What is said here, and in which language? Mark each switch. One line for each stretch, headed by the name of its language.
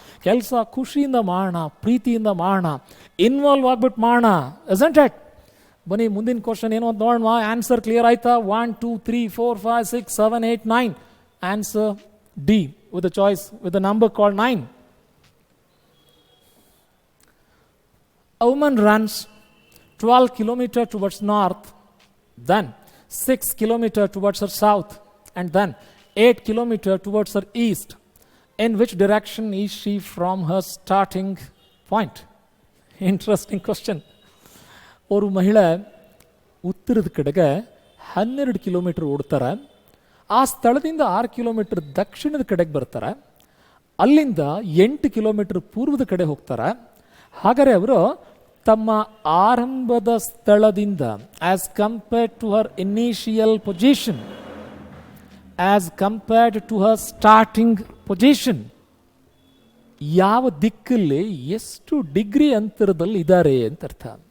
Kannada: ಕೆಲಸ ಖುಷಿಯಿಂದ ಮಾಡೋಣ, ಪ್ರೀತಿಯಿಂದ ಮಾಡೋಣ, ಇನ್ವಾಲ್ವ್ ಆಗ್ಬಿಟ್ಟು ಮಾಡೋಣ.
English: Isn't it?
Kannada: ಬನ್ನಿ ಮುಂದಿನ ಕ್ವಶನ್ ಏನು ಅಂತ ನೋಡೋಣ. ಆನ್ಸರ್ ಕ್ಲಿಯರ್ ಆಯ್ತಾ?
English: 1 2 3 4 5 6 7 8 9. Answer D with the choice with the number called 9. A woman runs 12 kilometers towards north, then 6 kilometers towards her south, and then 8 kilometers towards her east. In which direction is she from her starting point? Interesting question.
Kannada: ஒரு ಮಹಿಳೆ ಉತ್ತರದ ಕಡೆಗೆ 12 kilometre ಓಡ್ತಾರೆ. ಆ ಸ್ಥಳದಿಂದ 6 kilometre ದಕ್ಷಿಣದ ಕಡೆಗೆ ಬರ್ತಾರೆ. ಅಲ್ಲಿಂದ 8 ಕಿಲೋಮೀಟರ್ ಪೂರ್ವದ ಕಡೆ ಹೋಗ್ತಾರೆ. ಹಾಗಾದರೆ ಅವರು ತಮ್ಮ ಆರಂಭದ ಸ್ಥಳದಿಂದ
English: as compared to her initial position, as compared to her starting position,
Kannada: ಯಾವ ದಿಕ್ಕಲ್ಲಿ ಎಷ್ಟು ಡಿಗ್ರಿ ಅಂತರದಲ್ಲಿ ಇದ್ದಾರೆ ಅಂತ ಅರ್ಥ.